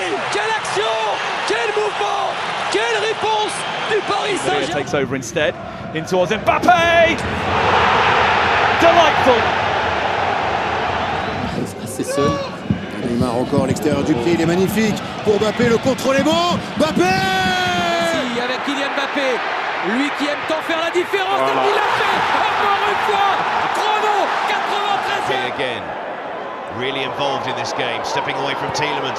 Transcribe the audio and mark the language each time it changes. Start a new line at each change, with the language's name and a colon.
French: Quelle action, quel mouvement, quelle réponse du Paris Saint-Germain.
English: Takes over instead, in towards Mbappé. Delightful.
French: Assez seul. Neymar encore l'extérieur du pied, il est magnifique. Pour Mbappé, le contrôle est bon. Mbappé avec Kylian Mbappé, lui qui aime tant faire la différence, et il l'a fait encore une fois. Chrono, 93e.
English: Again, really involved in this game, stepping away from Tielemans.